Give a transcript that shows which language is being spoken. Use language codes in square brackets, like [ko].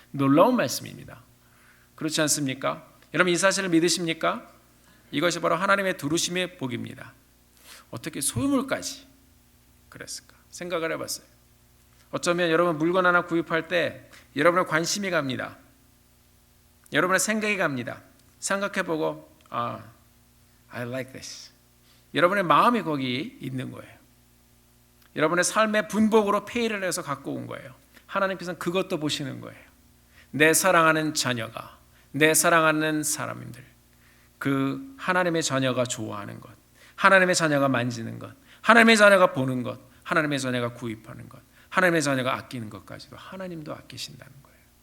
[ko] 놀라운 말씀입니다. 그렇지 않습니까? 여러분 이 사실을 믿으십니까? 이것이 바로 하나님의 두루심의 복입니다. 어떻게 소유물까지 그랬을까? 생각을 해봤어요. 어쩌면 여러분 물건 하나 구입할 때 여러분의 관심이 갑니다. 여러분의 생각이 갑니다. 생각해보고 [en] I like this. [ko] 여러분의 마음이 거기 있는 거예요. 여러분의 삶의 분복으로 페이를 해서 갖고 온 거예요. 하나님께서는 그것도 보시는 거예요. 내 사랑하는 자녀가, 내 사랑하는 사람들, 그 하나님의 자녀가 좋아하는 것, 하나님의 자녀가 만지는 것, 하나님의 자녀가 보는 것, 하나님의 자녀가 구입하는 것, 하나님의 자녀가 아끼는 것까지도 하나님도 아끼신다는 거예요.